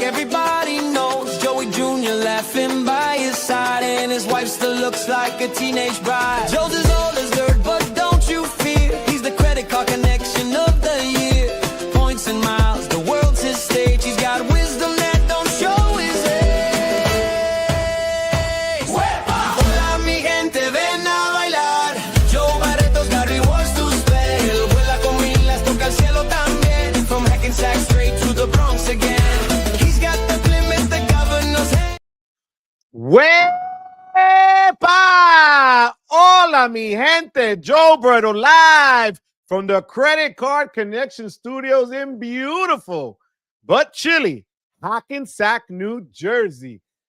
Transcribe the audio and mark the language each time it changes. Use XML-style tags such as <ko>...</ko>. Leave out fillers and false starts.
<en>Everybody knows Joey Jr. laughing by his side, and his wife still looks like a teenage bride. Joe's as old as dirt, but don't you fear, he's the credit card connection of the year. Points and miles, the world's his stage. He's got wisdom that don't show his age.</en> <es>Hola mi gente, ven a bailar.</es> <en>Joe Barreto's got rewards to spell.</en> <es>Vuela con milas, toca el cielo también.</es> <en>From Hackensack straight to the Bronx again. He's got the limits, the governor's hand.</en> <es>¡Wepa! Hola, mi gente.</es> <en>Joe Barreto live from the Credit Card Connection Studios in beautiful but chilly Hackensack, New Jersey.</en>